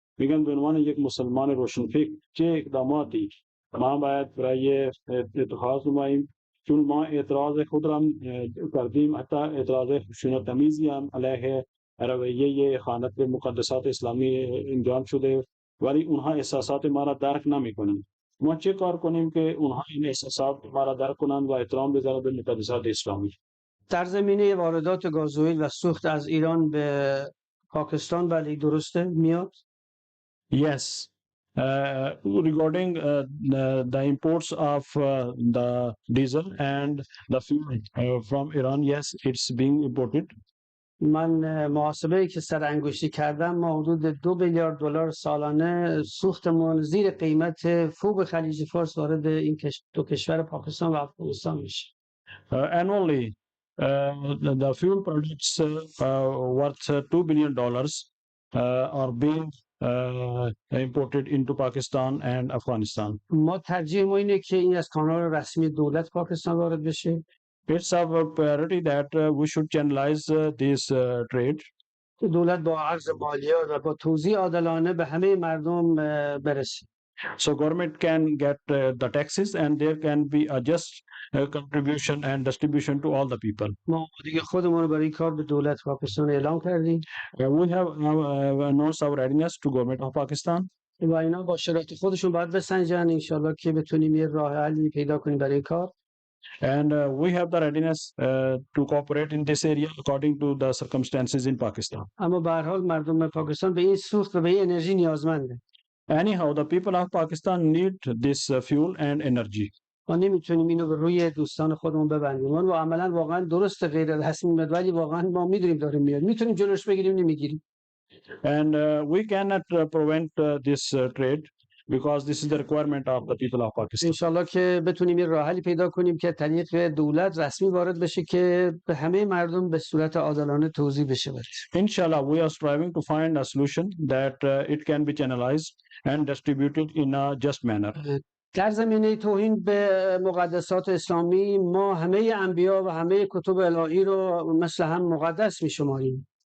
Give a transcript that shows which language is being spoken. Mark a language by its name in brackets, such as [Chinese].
[Persian] میگن به عنوان یک مسلمان روشنفکر چه اقداماتی ما باید برای اتخاذ نماییم، چون ما اعتراض خود را کردیم، حتی اعتراض خشونت آمیزی هم علیه رویه خیانت به مقدسات اسلامی انجام شده، ولی اونها احساسات ما را درک نمیکنند. ما چه کار کنیم که اونها این احساسات ما را درک کنند و احترام بذارند به مقدسات اسلامی؟ در زمینه واردات گازوئیل و سوخت از ایران به پاکستان ولی درسته میاد؟ [English] Yes. Regarding the imports of the diesel and the fuel from Iran, yes, it's being imported. [Persian] من محاسبه‌ای که سر انگشتی کردم ما حدود 2 میلیارد دلار سالانه سوختمون زیر قیمت فوق خلیج فارس وارد این دو کشور پاکستان و افغانستان میشه. [English] Annually, the fuel products worth $2 billion are being imported into Pakistan and Afghanistan. [Persian] ما ترجیح ما اینه که این از کانال رسمی دولت پاکستان وارد بشه. [English] It's our priority that we should channelize this trade. [Persian] دولت با عرض مالیات و با توزیع عادلانه به همه مردم برسه. [English] So government can get the taxes and there can be a just contribution and distribution to all the people. [Persian] ما دیگه خودمون رو برای این کار به دولت پاکستان اعلام کردیم. [English] We have announced our readiness to government of Pakistan. [Persian] و اینا با شرایط خودشون باید بسنجن انشالله که بتونیم یه راه حلی پیدا کنیم برای این کار. [English] And we have the readiness to cooperate in this area according to the circumstances in Pakistan. [Persian] اما به هر حال مردم پاکستان به این سوخت و به این انرژی نیازمنده. [English] Anyhow, the people of Pakistan need this fuel and energy. [Persian] ما نمیتونیم اینو به روی دوستان خودمون ببندیم. اون عملا واقعا درست غیر رسمی میاد ولی واقعا ما میدونیم داره میاد. میتونیم جلوش بگیریم نمیگیریم. [English] And we cannot prevent this trade because this is the requirement of the people of Pakistan. [Persian] انشالله که بتونیم یه راه حلی پیدا کنیم که طریق دولت رسمی وارد بشه که به همه مردم به صورت عادلانه توزیع بشه. [English] Inshallah, we are striving to find a solution that it can be channelized and distributed in a just manner. [Persian] در زمینه توهین به مقدسات اسلامی ما همه انبیا و همه کتب الهی رو مثل هم مقدس می‌شماریم.